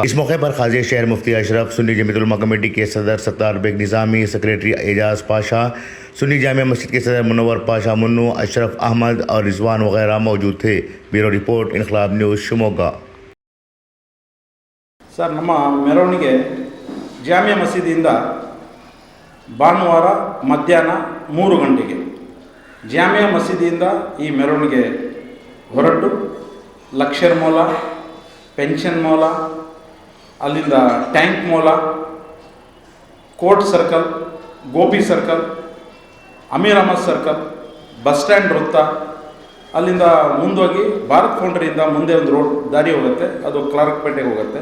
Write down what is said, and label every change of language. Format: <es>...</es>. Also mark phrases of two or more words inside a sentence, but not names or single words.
<hi>इस मौके पर खाज़ी शहर मुफ्ती अशरफ, सुन्नी जमीयतुल उलमा कमेटी के सदर सत्तार बेग निज़ामी, सेक्रेटरी एजाज पाशा, सुन्नी जामिया मस्जिद के सदर मुनव्वर पाशा मुन्नू, अशरफ अहमद और रिजवान वगैरह मौजूद थे।</hi> <en>bureau report,</en> <hi>इनकलाब न्यूज़, शिमोगा। सर,</hi> <kn>ನಮ್ಮ ಮೆರವಣಿಗೆ ಜಾಮಿಯಾ ಮಸೀದಿಯಿಂದ ಭಾನುವಾರ ಮಧ್ಯಾಹ್ನ 3 ಗಂಟೆಗೆ ಜಾಮಿಯಾ ಮಸೀದಿಯಿಂದ ಈ ಮೆರವಣಿಗೆ ಹೊರಟು ಲಕ್ಷರ್ ಮೌಲ, ಪೆನ್ಷನ್ ಮೌಲ, ಅಲ್ಲಿಂದ ಟ್ಯಾಂಕ್ ಮೌಲ, ಕೋರ್ಟ್ ಸರ್ಕಲ್, ಗೋಪಿ ಸರ್ಕಲ್, ಅಮೀರ್ ಅಹಮದ್ ಸರ್ಕಲ್,</kn> <en>bus stand</en> <kn>ವೃತ್ತ, ಅಲ್ಲಿಂದ ಮುಂದೋಗಿ ಭಾರತ್ ಫೌಂಡ್ರಿಯಿಂದ ಮುಂದೆ ಒಂದು ರೋಡ್ ದಾರಿ ಹೋಗುತ್ತೆ, ಅದು ಕ್ಲಾರ್ಕ್ಪೇಟೆಗೆ ಹೋಗುತ್ತೆ.</kn>